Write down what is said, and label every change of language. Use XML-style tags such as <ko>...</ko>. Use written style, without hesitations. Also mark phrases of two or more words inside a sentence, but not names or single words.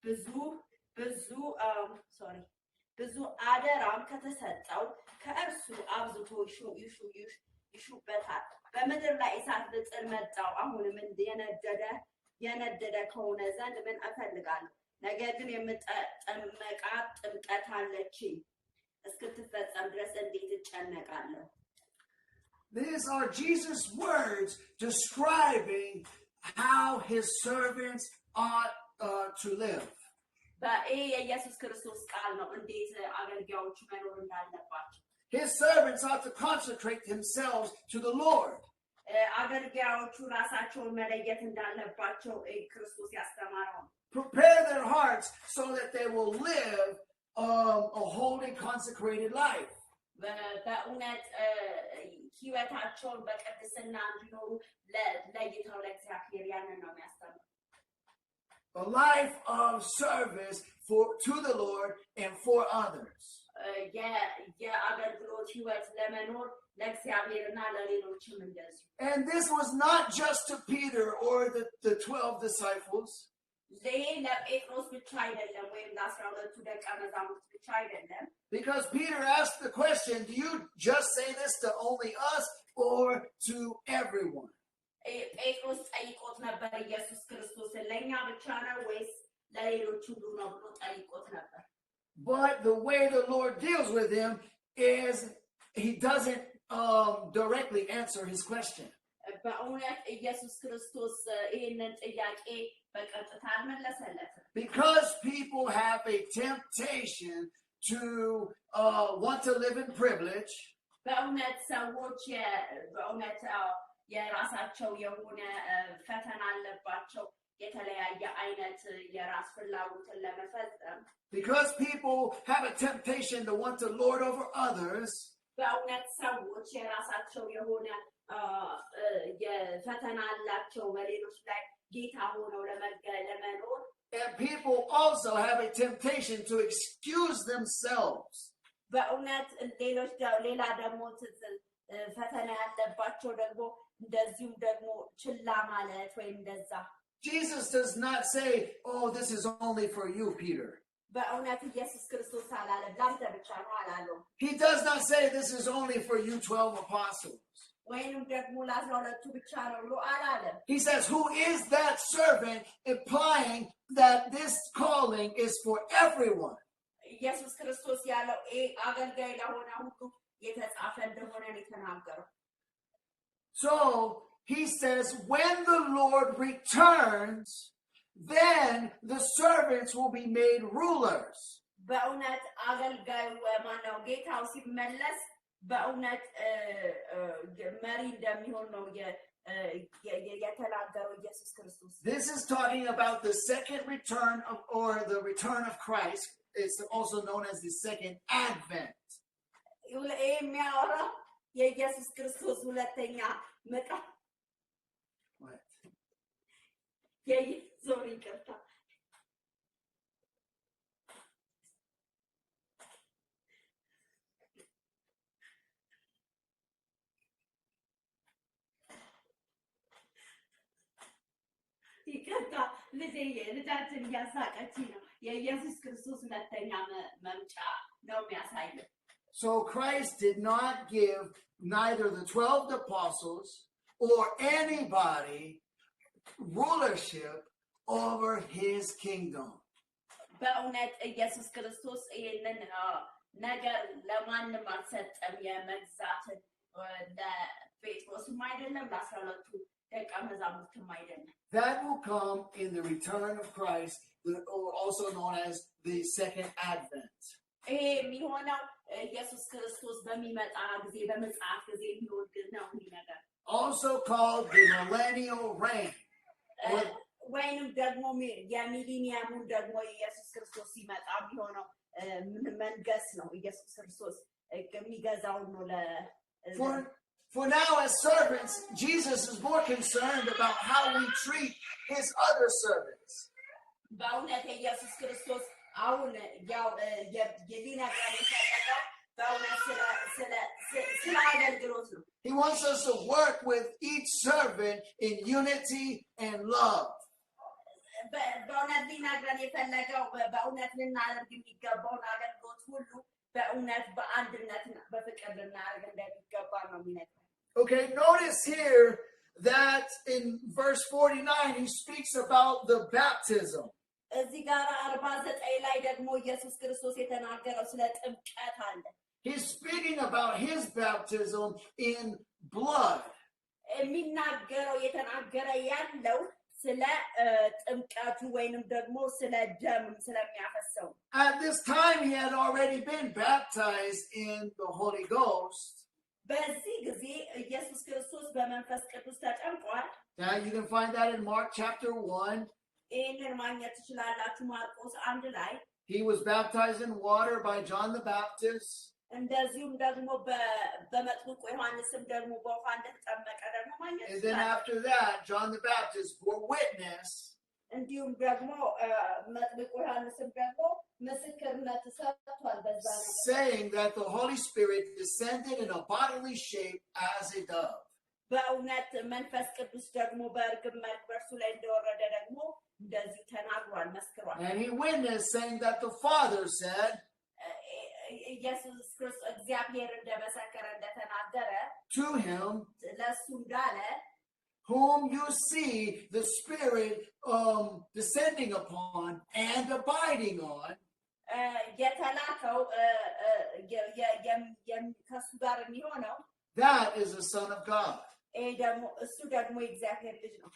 <am>ብዙ አደራም ከተሰጠው ከእርሱ አብዝቶ ይሹበታል። በምድር ላይ እሳት ልጥል መጣው። አሁንም የነደደ ከሆነ ዘንድ ምን እፈልጋለሁ? ነገር ግን የምጠመቃት ጥምቀት አለችኝ፣ እስክትፈጸም ድረስ እንዴት እጨነቃለሁ?</am> <en>These are Jesus' words describing how his servants ought to live.</en> <am>የኢየሱስ ክርስቶስ ቃል ነው እንዴት አገልጋዮቹ መኖር እንዳለባቸው።</am> <en>His servants ought to consecrate themselves to the Lord.</en> <am>አገልጋዮቹ ራሳቸውን መለየት እንዳለባቸው ክርስቶስ ያስተማረው።</am> <en>Prepare their hearts so that they will live a holy, consecrated life.</en> <am>በእውነት ህይወታቸውን በቅድስና እንዲኖሩ ለይተው ለእግዚአብሔር ያንን ነው የሚያስተምረው።</am> <en>A life of service to the Lord and for others.</en> <am>የአገልግሎት ህይወት ለመኖር ለእግዚአብሔርና ለሌሎችም እንደዚሁ።</am> <en>And this was not just to Peter or the 12 disciples.</en> <am>ለጴጥሮስ ብቻ አይደለም ወይም ለ12ቱ ደቀ መዛሙርት ብቻ አይደለም።</am> <en>Because Peter asked the question, do you just say this to only us or to everyone?</en> <am>ጴጥሮስ ጠይቆት ነበር ኢየሱስ ክርስቶስን ለእኛ ብቻ ነው ወይስ ለሌሎች ሁሉ ነው ብሎ ጠይቆት ነበር።</am> <en>But the way the Lord deals with him is he doesn't directly answer his question.</en> <am>በእውነት ኢየሱስ ክርስቶስ ይህንን ጥያቄ በቀጥታ አልመለሰለትም።</am> <en>Because people have a temptation to want to live in privilege.</en> <am>በእውነት ሰዎች በእውነት የራሳቸው የሆነ ፈተና አለባቸው የተለያየ አይነት የራስ ፍላጎትን ለመፈጸም።</am> <en>Because people have a temptation to want to lord over others.</en> <am>በእውነት ሰዎች የራሳቸው የሆነ የፈተና አላቸው በሌሎች ላይ ጌታ ሆነው ለመኖር</am> <en>And people also have a temptation to excuse themselves.</en> <am>በእውነት ሌላ ደግሞ ፈተና ያለባቸው ደግሞ እንደዚሁም ደግሞ ችላ ማለት ወይም እንደዛ</am> <en>Jesus does not say, oh, this is only for you, Peter.</en> <am>በእውነት ኢየሱስ ክርስቶስ አላለ ላንተ ብቻ ነው አላለው</am> <en>He does not say this is only for you 12 apostles.</en> <am>ወይንም ደግሞ ለ12ቱ ብቻ ነው ብሎ አላለም</am> <en>He says, who is that servant, implying that this calling is for everyone.</en> <am>ኢየሱስ ክርስቶስ ያለው አገልጋይ ለሆነ ሁሉ የተጻፈ እንደሆነ ነው የተናገረው</am> <en>So he says, when the Lord returns, then the servants will be made rulers.</en> <am>በእውነት አገልጋዩ ማነው ጌታው ሲመለስ በእውነት መሪ እንደሚሆን ነው የተናገረው ኢየሱስ ክርስቶስ</am> <en>This is talking about the second return of, or the return of Christ. It's also known as the second advent.</en> <am>የሚያወራው የኢየሱስ ክርስቶስ ሁለተኛ መጣ</am> <en>What?</en> <am>ዞር ይቅርታ ይቅርታ ልጃችን እያሳቀች ነው የኢየሱስ ክርስቶስ ሁለተኛ መምጫ ነው የሚያሳየው</am> <en>So Christ did not give neither the 12 apostles or anybody rulership over his kingdom.</en> <am>በእውነት ኢየሱስ ክርስቶስ ይህንን ነገር ለማንም አልሰጠም የመግዛትን ለጴጥሮስም አይደለም ለ12ቱ ደቀ መዛሙርትም አይደለም</am> <en>That will come in the return of Christ, or also known as the second advent.</en> <am>ይሄ የሚሆነው ኢየሱስ ክርስቶስ በሚመጣ ጊዜ በመጽአት ጊዜ የሚሆን ነው ይህ ነገር</am> <en>Also called the millennial reign.</en> <am>ወይንም ደግሞ የሚሊኒየሙን ደግሞ ኢየሱስ ክርስቶስ ሲመጣ የሚሆነው መንገስ ነው ኢየሱስ ክርስቶስ የሚገዛው ነው</am> <en>For now, as servants, Jesus is more concerned about how we treat his other servants.</en> <am>በእውነት ኢየሱስ ክርስቶስ አሁን ያው የሊነገር የፈለገው በእውነት ስለ አገልግሎት ነው</am> <en>He wants us to work with each servant in unity and love.</en> <am>በእውነት ሊነግረን የፈለገው በእውነት ልናደርግ የሚገባውን አገልግሎት ሁሉ በእውነት በአንድነት በፍቅር ልናደርግ እንደሚገባ ነው የሚነግረን</am> <en>Okay, notice here that in verse 49 he speaks about the baptism.</en> <am>እዚህ ጋር 49 ላይ ደግሞ ኢየሱስ ክርስቶስ የተናገረው ስለ ጥምቀት አለ</am> <en>He's speaking about his baptism in blood.</en> <am>የሚናገረው የተናገረ ያለው ስለ ጥምቀቱ ወይንም ደግሞ ስለ ደም ስለሚያፈሰው</am> <en>At this time he had already been baptized in the Holy Ghost.</en> <am>በዚህ ጊዜ ኢየሱስ ክርስቶስ በመንፈስ ቅዱስ ተጠምቋል</am> <en>Now you can find that in Mark chapter 1.</en> <am>ይህንን ማግኘት ትችላላችሁ ማርቆስ 1 ላይ</am> <en>He was baptized in water by John the Baptist.</en> <am>እንደዚሁም ደግሞ በመጥምቁ ዮሐንስም ደግሞ በውሃ እንደተጠመቀ ደግሞ ማግኘት</am> <en>And then after that, John the Baptist bore witness</en> <am>እንዲሁም ደግሞ መጥምቁ ዮሐንስም ደግሞ ምስክርነት ሰጥቷል በዛ ነገር</am> <en>saying that the Holy Spirit descended in a bodily shape as a dove.</en> <am>በእውነት መንፈስ ቅዱስ ደግሞ በእርግብ መልክ በእርሱ ላይ እንደወረደ ደግሞ እንደዚህ ተናግሯል መስክሯል</am> <en>And he witnessed saying that the Father said</en> <am>ኢየሱስ ክርስቶስ እግዚአብሔር እንደመሰከረ እንደተናገረ</am> <en>to him,</en> <am>ለሱ እንዳለ</am> <en>whom you see the Spirit descending upon and abiding on,</en> <am>የተላከው ከሱ ጋር የሚሆነው</am> <en>that is the Son of God.</en> <am>እሱ ደግሞ የእግዚአብሔር ልጅ ነው</am>